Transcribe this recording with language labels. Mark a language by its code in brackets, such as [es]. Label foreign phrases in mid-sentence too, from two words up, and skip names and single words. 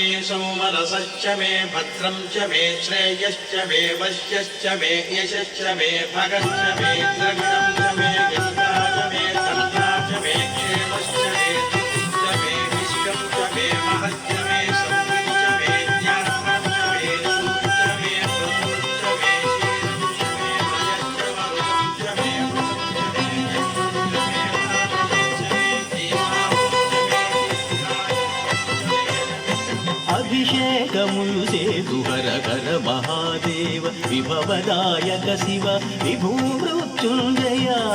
[sa] सोमरसश्च मे भद्रं च मे श्रेयश्च मे वश्यश्च मे यशश्च मे भगश्च मे द्रविणं च मे गीता च मे धन्या च मे क्षेमश्च मे धृतिश्च मे विश्वं च मे महश्च मे समृद्धि च मे ज्ञानं च मे सुखं च मे प्रभुं च मे शीलं च मे मयश्च मरुतं च मे [te] అభిషేకములు సేతు హర హర మహాదేవ విభవదాయక శివ విభూ మృత్యుంజయ